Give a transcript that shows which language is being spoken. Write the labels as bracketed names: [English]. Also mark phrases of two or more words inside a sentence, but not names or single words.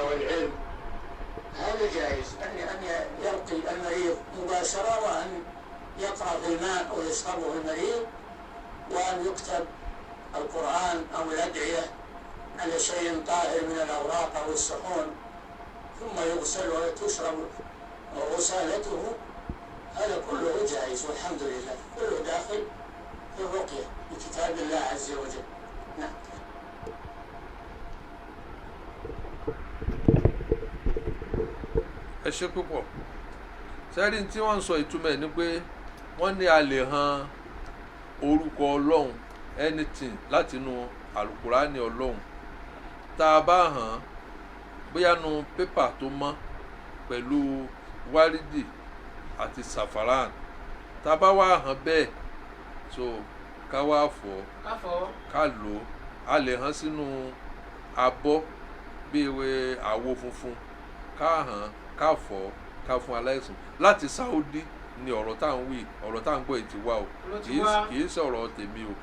[Arabic] والعلم هذا جائز أن يرقي المريض مباشرة وأن يقرأ في الماء ويشربه المريض وأن يكتب القرآن أو الأدعية على شيء طاهر من الأوراق أو الصحون ثم يغسل وتشرب غسالته هذا كله جائز والحمد لله كله داخل في الرقية بكتاب الله عز وجل. نعم. [Yoruba] ẹ ṣé púpọ̀ sẹ́rí tí wọ́n ń sọ ìtumọ̀ ẹ̀ ni pé wọ́n ní a lè han orúkọ Ọlọ́run anything látinú àlùkùránì Ọlọ́run tá a bá hàn bóyá nu pépà tó mọ́ pẹ̀lú wárìdì àti safaran tá a bá wá hàn bẹ́ẹ̀ so ká wá fọ̀ ká lò ó a lè hàn sínú abọ́ bí ìwé àwo funfun ká hàn ká fọ̀ ká fún aláìsàn láti Saudi ni ọ̀rọ̀ tá à ń wí ọ̀rọ̀ tá à ń gbọ́ ètí wa o kì í sọ̀rọ̀ tèmi o.